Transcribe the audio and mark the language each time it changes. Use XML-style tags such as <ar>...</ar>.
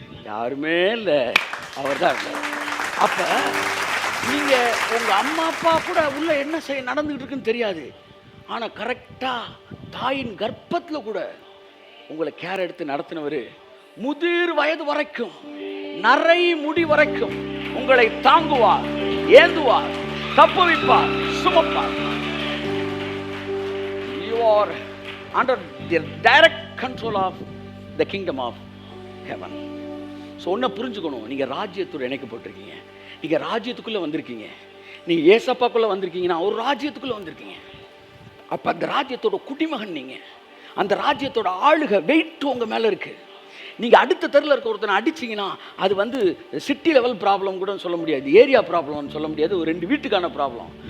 <ta>யாருமே இல்லை, அவர் தான் இருந்தார். அப்போ நீங்கள் உங்கள் அம்மா அப்பா கூட உள்ள என்ன நடந்துகிட்டு இருக்குன்னு தெரியாது. ஆனால் கரெக்டாக தாயின் கர்ப்பத்தில் கூட உங்களை கேர் எடுத்து நடத்தினவர் முதிர் வயது வரைக்கும், நரை முடி வரைக்கும் உங்களை தாங்குவார், ஏந்துவார், தப்புவிப்பார், சுமப்பார்.</ta> <en>You are under the direct control of the kingdom of heaven.</en> <ta>So ஒன்றை புரிஞ்சுக்கணும், நீங்கள் ராஜ்யத்தோடு இணைக்கப்பட்டிருக்கீங்க. நீங்கள் ராஜ்யத்துக்குள்ளே வந்திருக்கீங்க. நீங்கள் ஏசப்பாக்குள்ளே வந்திருக்கீங்கன்னா ஒரு ராஜ்யத்துக்குள்ளே வந்திருக்கீங்க. அப்போ அந்த ராஜ்யத்தோட குடிமகன் நீங்கள். அந்த ராஜ்யத்தோட ஆளுகை வெயிட் உங்கள் மேலே இருக்குது. நீங்கள் அடுத்த தெருவில் இருக்க ஒருத்தனை அடிச்சிங்கன்னா அது வந்து சிட்டி லெவல் ப்ராப்ளம் கூட சொல்ல முடியாது, ஏரியா ப்ராப்ளம்னு சொல்ல முடியாது, ஒரு 2 வீட்டுக்கான ப்ராப்ளம்.</ta>